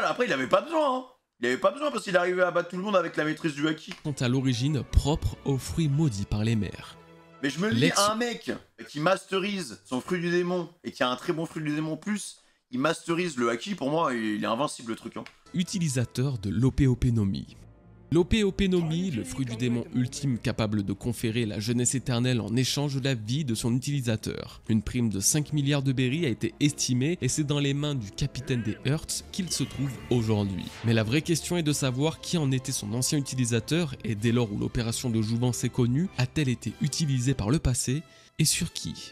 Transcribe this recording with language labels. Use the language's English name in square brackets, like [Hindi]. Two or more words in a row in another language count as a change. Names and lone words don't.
[French] Après, il avait pas besoin, hein. Il avait pas besoin parce qu'il arrivait à battre tout le monde avec la maîtrise du haki. Sont à l'origine propres aux fruits maudits par les mers. Mais je me dis, un mec qui masterise son fruit du démon et qui a un très bon fruit du démon plus, il masterise le haki, pour moi, il est invincible le truc. Hein. Utilisateur de l'Ope-Ope-no-Mi. L'Ope-Ope-no-Mi, le fruit du démon ultime capable de conférer la jeunesse éternelle en échange de la vie de son utilisateur. Une prime de 5 milliards de berries a été estimée et c'est dans les mains du capitaine des Hearts qu'il se trouve aujourd'hui. Mais la vraie question est de savoir qui en était son ancien utilisateur et dès lors où l'opération de jouvence est connue, a-t-elle été utilisée par le passé et sur qui?